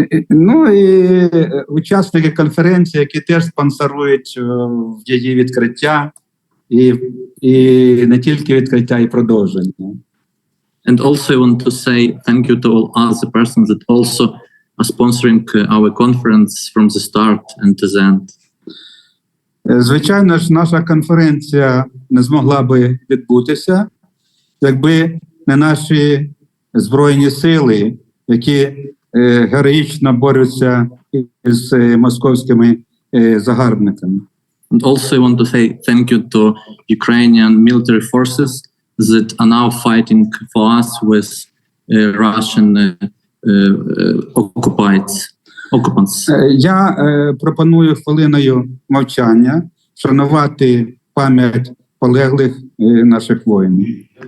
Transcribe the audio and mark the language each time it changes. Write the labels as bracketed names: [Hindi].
[Ukrainian] Ну і учасники конференції, які теж спонсорують її відкриття, і не тільки відкриття, і продовження. [English] And also I want to say thank you to all other persons that also are sponsoring our conference from the start and to the end. [Ukrainian] Звичайно ж, наша конференція не змогла би відбутися, якби не наші Збройні сили, які героїчно борються з московськими загарбниками. [English] And also I want to say thank you to Ukrainian military forces that are now fighting for us with Russian occupants. [Ukrainian] Я пропоную хвилиною мовчання вшанувати пам'ять полеглих наших воїнів.